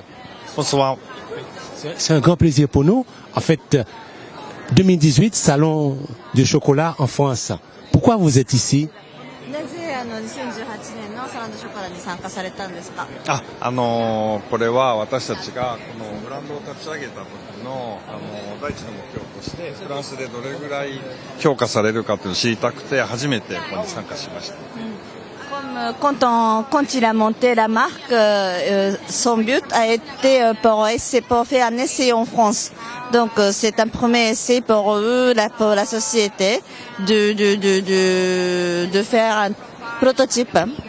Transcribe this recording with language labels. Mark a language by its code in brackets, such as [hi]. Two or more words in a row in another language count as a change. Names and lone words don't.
[fr] Bonsoir. C'est un grand plaisir pour nous. En fait, 2018, Salon du chocolat en France. Pourquoi vous êtes ici? [ja] なぜ2018年のサラダショコラに参加されたんですか？これは私たちがこのブランドを立ち上げた時の第一の目標としてフランスでどれぐらい評価されるかというのを知りたくて初めてここに参加しました。 [fr] Quand il a monté la marque, son but a été pour faire un essai en France. Donc c'est un premier essai pour eux, pour la société, de faire un prototype.